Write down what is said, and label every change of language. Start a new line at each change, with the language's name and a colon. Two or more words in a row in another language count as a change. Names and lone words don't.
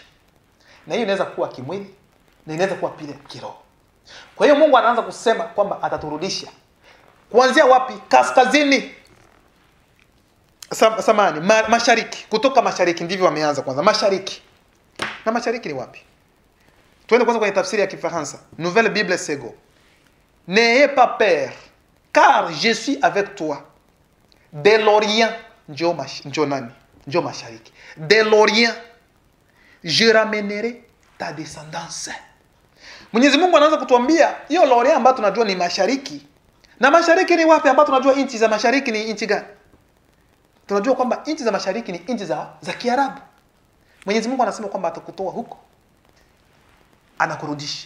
Swahili: Na hiyo inaweza kuwa kimwili na inaweza kuwa pia kiroho. Kwa hiyo Mungu anaanza kusema kwamba ataturudisha. Kuanzia wapi? Kaskazini. Mashariki. Kutoka mashariki ndivyo wameanza kwanza. Mashariki. Na mashariki ni wapi? Tuende kwanza kwenye tafsiri ya Kifaransa.
French: Nouvelle Bible Sego. N'ayez pas peur, car je suis avec toi. De l'Orient,
Swahili: njo mashariki.
French: De l'Orient, je ramènerai ta descendance.
Swahili: Mwenyezi Mungu anaanza kutuambia hiyo l'Orient ambayo tunajua ni mashariki. Na mashariki ni wapi ambapo tunajua nchi za mashariki ni nchi gani? Tunajua kwamba nchi za mashariki ni nchi za Kiarabu. Mwenyezi Mungu anasema kwamba atakutoa huko anakurudisha.